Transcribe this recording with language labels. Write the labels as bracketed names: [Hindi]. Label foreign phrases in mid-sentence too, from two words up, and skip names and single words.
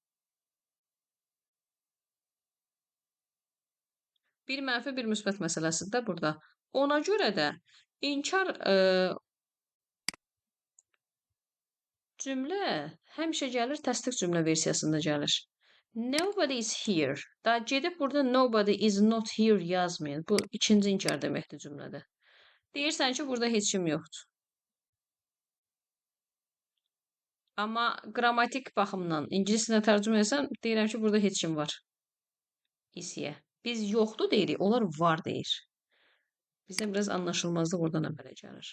[Azerbaijani] Bir mənfi, bir müsbət məsələsidir də burada. Ona görə də inkar cümlə həmişə gəlir, təsdiq cümlə versiyasında gəlir. [English] Nobody is here. [Azerbaijani] Da gedib burada [English] nobody is not here [Azerbaijani] yazmayın. Bu ikinci inkar deməkdir cümlədə. Deyirsən ki, burada heç kim yoxdur. Amma qrammatik baxımdan ingilis dilinə tərcümə etsəm, deyirəm ki, burada heç kim var. İsiyə. Biz yoxdur deyirik, onlar var deyir. Bizə biraz anlaşılmazlıq oradan əmələ gəlir.